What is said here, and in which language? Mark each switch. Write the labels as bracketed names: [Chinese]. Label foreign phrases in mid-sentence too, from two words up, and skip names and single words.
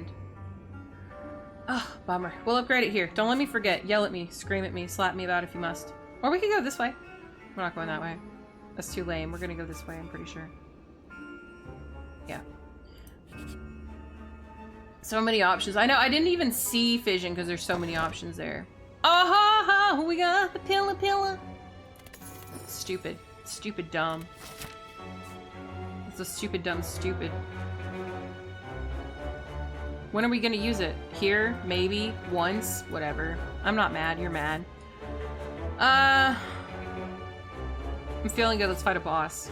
[English] Oh, bummer. We'll upgrade it here. Don't let me forget. Yell at me. Scream at me. Slap me about if you must. Or we could go this way. We're not going that way. That's too lame. We're gonna go this way, I'm pretty sure. Yeah. So many options. I know, I didn't even see Fission because there's so many options there. Oh, ha, ha, we got the pillar. Stupid. Stupid dumb. It's a stupid dumb stupid. When are we gonna use it? Here? Maybe? Once? Whatever. I'm not mad, you're mad. I'm feeling good. Let's fight a boss.